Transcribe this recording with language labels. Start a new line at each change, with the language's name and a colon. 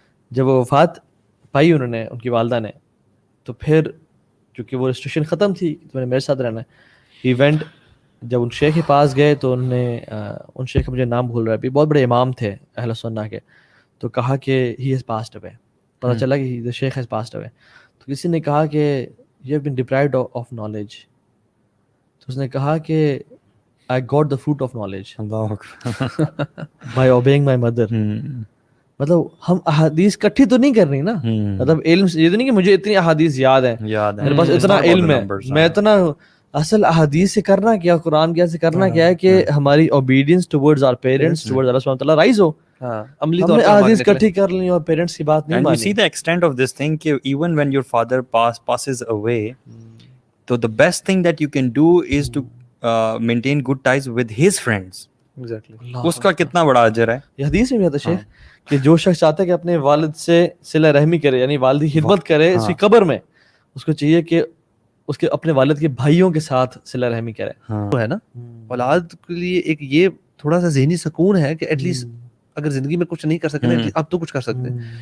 Urdu: جب وہ وفات پائی انہوں نے ان کی والدہ نے تو پھر چونکہ وہ ریسٹرکشن ختم تھی تو میرے ساتھ رہنا ہے. ایونٹ جب ان شیخ کے پاس گئے تو انہوں نے ان شیخ کا مجھے نام بھول رہا ہے ابھی بہت بڑے امام تھے اہل سنہ کے. تو کہا کہ
English: He has passed away.
Urdu: پتہ چلا کہ
English: the شیخ has passed away.
Urdu: تو کسی نے کہا کہ
English: You have been deprived of knowledge.
Urdu: تو اس نے کہا کہ
English: I got the fruit of knowledge by obeying my mother.
Urdu: مطلب ہم احادیث کٹھی تو نہیں کر رہی نا. مطلب علم یہ تو نہیں کہ مجھے اتنی احادیث یاد ہے میرے پاس اتنا علم ہے میں اتنا اصل احادیث سے کرنا کیا قرآن کیا سے کرنا کیا ہے کہ ہماری
English: obedience towards our parents towards
Urdu: Allah subhanahu wa ta'ala rise ہو. ہم نے احادیث کٹھی کر لی اور پیرنٹس کی بات نہیں مانی.
English: And you see the extent of this thing کہ even when your father passes away so the best thing that you can do is to maintain good ties with his friends.
Urdu: اس کا کتنا بڑا اجر ہے. یہ حدیث میں بھی آتا ہے شیخ کہ جو شخص چاہتا ہے کہ اپنے والد سے صلہ رحمی کرے یعنی والدی خدمت کرے اس کی قبر میں اس کو چاہیے کہ اس کے اپنے والد کے بھائیوں کے ساتھ صلہ رحمی کرے. وہ ہے نا اولاد کے لیے ایک یہ تھوڑا سا ذہنی سکون ہے کہ ایٹ لیسٹ اگر زندگی میں کچھ نہیں کر سکتے اب تو کچھ کر سکتے ہیں.